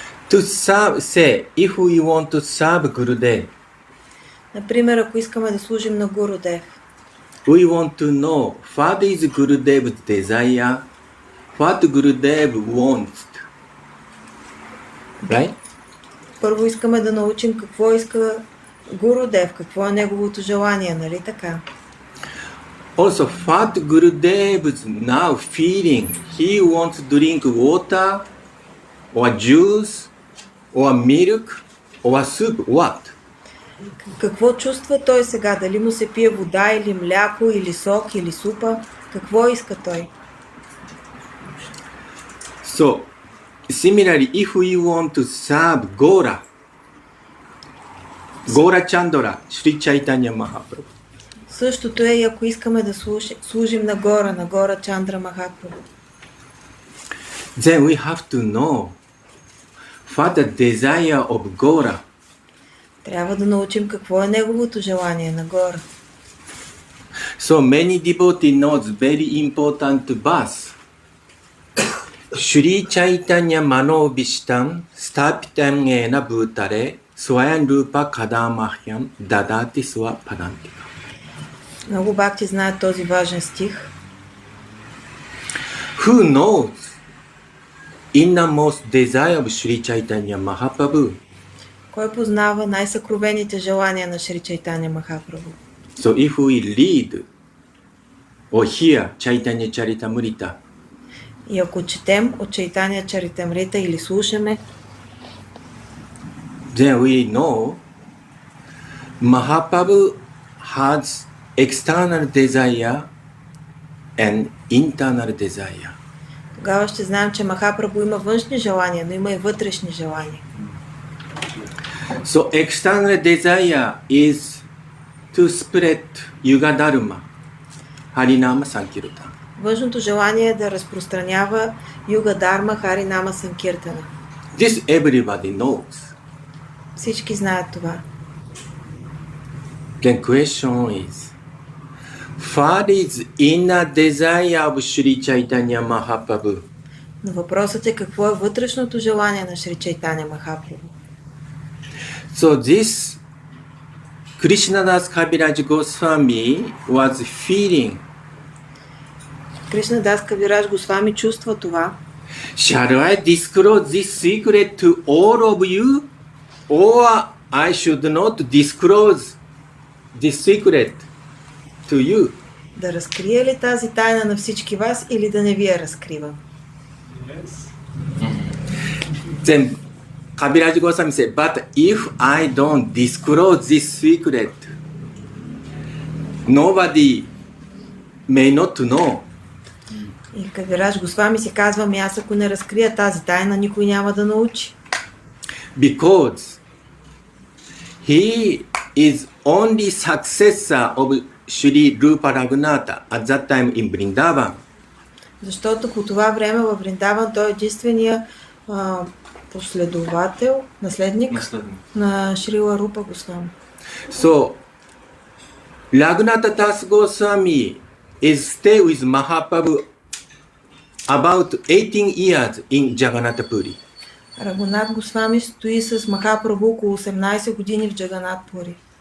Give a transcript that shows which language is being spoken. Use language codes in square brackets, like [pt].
[en] To serve, say, if we want to serve Gurudev, [bg] Например, ако искаме да служим на Гурудев, [en] we want to know what is Gurudev's desire, what Gurudev wants. Right? [bg] първо искаме да научим какво иска Гурудев, какво е неговото желание, нали така? [en] Also, what Gurudev's now feeling, he wants to drink water, or juice, or milk, or soup, what? [bg] Какво чувства той сега? Дали му се пие вода или мляко, или сок, или супа? Какво иска той? [en] So, similarly, if we want to serve Gora Chandra, Sri Chaitanya Mahaprabhu, [bg] Същото е и ако искаме да служим на Гора Чандра Махапрабху. [en] then we have to know what the desire of Gora. [bg] Трябва да научим какво е неговото желание на Гора. [en] So many devotees knows very important verse. [sa] Shri Chaitanya Mano Vishtam Stapitam Ena Bhutare Swayam Rupa Kadamahyam Dadati Swa Padantika. [bg] Много бхакти знаят този важен стих. [en] Who knows innermost desire of Shri Chaitanya Mahaprabhu? [bg] Кой познава най-съкровените желания на Шри Чайтаня Махапрабху? [en] So if we read or hear Chaitanya Charitamrita, [bg] И ако четем от Чайтания Чаритамрита или слушаме, [en] then we know Mahaprabhu has external desire and internal desire. [bg] тогава ще знаем, че Махапрабху има външни желания, но има и вътрешни желания. [en] So external desire is to spread Yuga Dharma, Harinama Sankirtan. [bg] Външното желание е да разпространява Юга Дарма, Харинама Санкиртана. [en] This everybody knows. [bg] Всички знаят това. [en] Then question is, what is inner desire of Sri Chaitanya Mahaprabhu? [bg] Но въпросът е какво е вътрешното желание на Шри Чайтаня Махапрабху. [en] So this Krishnadas Kaviraj Goswami was feeling, [bg] Кришна Дас Кавираж Госвами чувства това. [en] shall I disclose this secret to all of you, or I should not disclose this secret to you? [bg] Да разкрия ли тази тайна на всички вас или да не ви я разкривам? [en] Then Kaviraj Goswami said, but if I don't disclose this secret, nobody may not know. [bg] И Кавираж Госвами си казва, ами аз ако не разкрия тази тайна, никой няма да научи. [en] Because he is only successor of Sri Rupa Raghunatha at that time in Vrindavan. [bg] Защото по това време във Вриндаван той е единствения последовател, наследник на Шрила Рупа Госвами. [en] So, Raghunatha Das Goswami is stay with Mahaprabhu about 18 years in Jagannath Puri. [bg] Рагунат Госвами стои с Махапрабху около 18 години в Джаганат Пури.